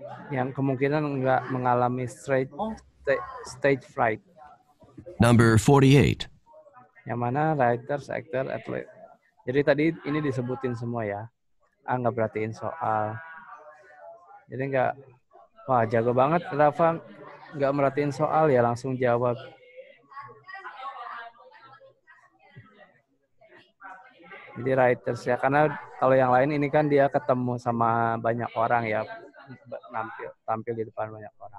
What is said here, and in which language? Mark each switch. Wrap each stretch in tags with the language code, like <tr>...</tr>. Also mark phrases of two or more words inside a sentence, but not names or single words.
<id>yang kemungkinan nggak mengalami</id> <en>stage fright. Number 48.</en> <id>Yang mana</id> <en>writers, actor, athlete.</en> <id>Jadi tadi ini disebutin semua ya. Nggak perhatiin soal. Jadi nggak, wah jago banget Rafa, nggak merhatiin soal ya langsung jawab. Jadi writers ya, karena kalau yang lain ini kan dia ketemu sama banyak orang ya, tampil di depan banyak orang.</id>